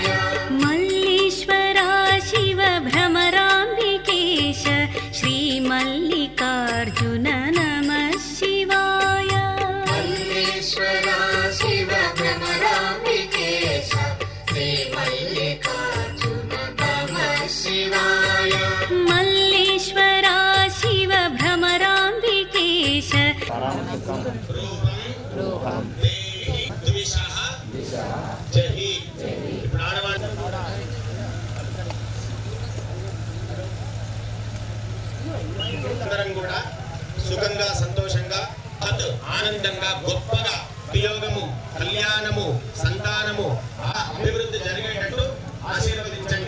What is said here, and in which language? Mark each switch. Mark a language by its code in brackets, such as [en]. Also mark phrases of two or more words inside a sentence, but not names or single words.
[sa] मल्लीश्वरा शिव भ्रमराम्बिकेश श्री मल्लिकार्जुन नमः शिवाय. मल्लेश्वरा शिव भ्रमराम्बिकेश श्री मल्लिकार्जुन नमः शिवाय. मल्लेश्वरा शिव भ्रमराम्बिकेश [te] అందరం కూడా సుఖంగా సంతోషంగా ఆనందంగా గొప్పగా వియోగము కళ్యాణము సంతానము అభివృద్ధి జరిగేటట్టు ఆశీర్వదించండి.